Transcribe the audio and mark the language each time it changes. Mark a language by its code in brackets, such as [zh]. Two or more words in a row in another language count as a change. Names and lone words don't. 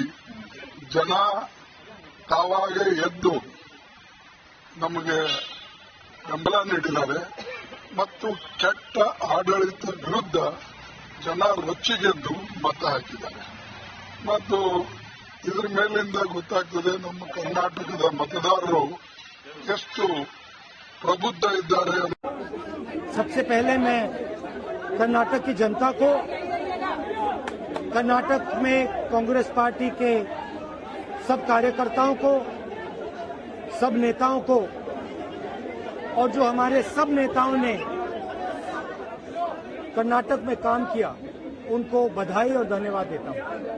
[kn] ಜನ ತಾವಾಗೆ ಎದ್ದು ನಮಗೆ ಬೆಂಬಲ ನೀಡಿದ್ದಾರೆ ಮತ್ತು ಕೆಟ್ಟ ಆಡಳಿತ ವಿರುದ್ಧ ಜನ ರೊಚ್ಚಿಗೆದ್ದು ಮತ ಹಾಕಿದ್ದಾರೆ. ಮತ್ತು ಇದರ ಮೇಲಿಂದ ಗೊತ್ತಾಗ್ತದೆ ನಮ್ಮ ಕರ್ನಾಟಕದ ಮತದಾರರು ಎಷ್ಟು प्रबुद्ध इದ್ದಾರೆ। [hi] सबसे पहले मैं कर्नाटक की जनता को, कर्नाटक में कांग्रेस पार्टी के सब कार्यकर्ताओं को, सब नेताओं को और जो हमारे सब नेताओं ने कर्नाटक में काम किया उनको बधाई और धन्यवाद देता हूं।